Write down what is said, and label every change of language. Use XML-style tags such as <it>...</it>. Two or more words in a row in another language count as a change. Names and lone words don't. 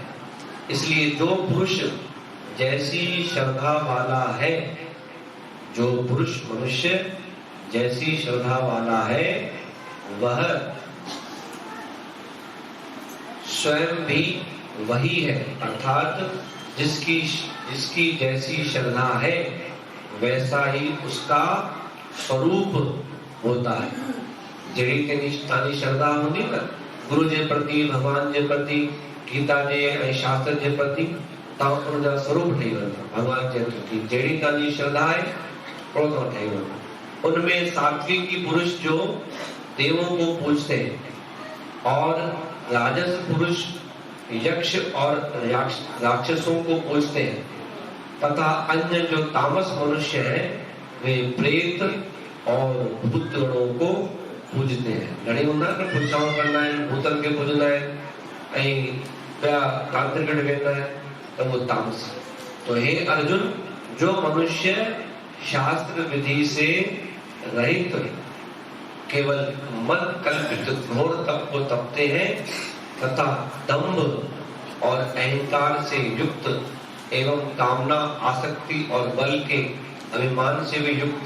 <hi>इसलिए जो पुरुष जैसी श्रद्धा वाला है, जो पुरुष मनुष्य जैसी श्रद्धा वाला है, वह स्वयं भी वही है। अर्थात जिसकी जैसी श्रद्धा है वैसा ही उसका स्वरूप होता है।</hi> <sd>जहिड़ी तेनी श्रद्धा होती ना गुरु जे प्रति, भगवान जे प्रति, गीता जे ऐं शास्त्र जे प्रति, तव्हां उनजा स्वरूप ठही वेंदा। भगवान जे प्रति जहिड़ी तव्हांजी श्रद्धा आहे ओड़ो तव्हां ठही वेंदा।</sd> <hi>उनमें सात्विकी पुरुष जो देवों को पूजते हैं और राजस पुरुष यक्ष और राक्षसों को पूजते हैं तथा अन्य जो तामस मनुष्य हैं वे प्रेत और भूत गणों को पूजते हैं।</hi> <sd>घणी हूंदा न पूजाऊं कंदा आहिनि, भूतनि खे पूजंदा आहिनि ऐं ॿिया तांत्रिक वेंदा आहिनि त वो तामस।</sd> <hi>तो हे अर्जुन, जो मनुष्य शास्त्र विधि से रहित केवल मन कल्पित घोर तप को तपते हैं तथा दंभ और अहंकार से युक्त एवं कामना, आसक्ति और बल के अभिमान से भी युक्त</hi>